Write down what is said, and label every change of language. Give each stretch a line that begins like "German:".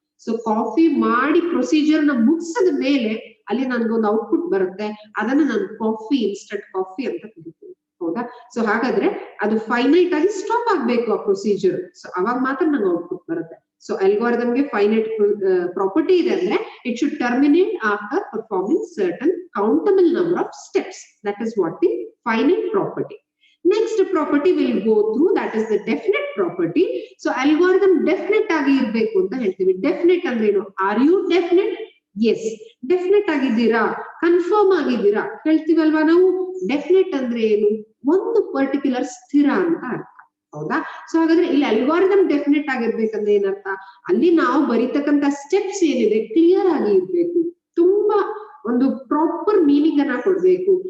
Kannada: So coffee ಮಾಡಿ procedure ನ ಮುಗಿಸಿದ ಮೇಲೆ ಅಲ್ಲಿ ನನ್ಗೊಂದು ಔಟ್ಪುಟ್ ಬರುತ್ತೆ, ಅದನ್ನ ನಾನು ಕಾಫಿ, ಇನ್ಸ್ಟಂಟ್ ಕಾಫಿ ಅಂತ ಕರಿತೀನಿ. ಹೌದಾ? ಸೊ ಹಾಗಾದ್ರೆ ಅದು ಫೈನೈಟ್ ಆಗಿ ಸ್ಟಾಪ್ ಆಗ್ಬೇಕು ಆ ಪ್ರೊಸೀಜರ್. ಸೊ ಅವಾಗ ಮಾತ್ರ ನಂಗೆ ಔಟ್ಪುಟ್ ಬರುತ್ತೆ. ಸೊ ಅಲ್ಗಾರಿದಮ್ಗೆ ಫೈನೈಟ್ ಪ್ರಾಪರ್ಟಿ ಇದೆ ಅಂದ್ರೆ
English: It should terminate after performing certain countable number of steps. That is what the finite property. Next property will go through, that is the definite property.
Kannada: So algorithm definite ಆಗಿ ಇರಬೇಕು ಅಂತ ಹೇಳ್ತೀವಿ. Definite ಅಂದ್ರೆ ಏನು?
English: Are you definite?
Kannada: S, definite ಆಗಿದ್ದೀರಾ, confirm ಆಗಿದ್ದೀರಾ ಹೇಳ್ತೀವಲ್ವಾ ನಾವು. Definite ಅಂದ್ರೆ ಏನು? ಒಂದು ಪರ್ಟಿಕ್ಯುಲರ್ ಸ್ಥಿರ ಅಂತ ಅರ್ಥ. ಹೌದಾ? ಸೊ ಹಾಗಾದ್ರೆ ಇಲ್ಲಿ ಅಲ್ಗಾರಿದಮ್ ಡೆಫಿನೆಟ್ ಆಗಿರ್ಬೇಕಂದ್ರೆ ಏನರ್ಥ? ಅಲ್ಲಿ ನಾವು ಬರೀತಕ್ಕಂತ ಸ್ಟೆಪ್ಸ್ ಏನಿದೆ ಕ್ಲಿಯರ್ ಆಗಿ ಇರ್ಬೇಕು, ತುಂಬಾ ಒಂದು ಪ್ರಾಪರ್ ಮೀನಿಂಗ್ ಅನ್ನ ಕೊಡ್ಬೇಕು.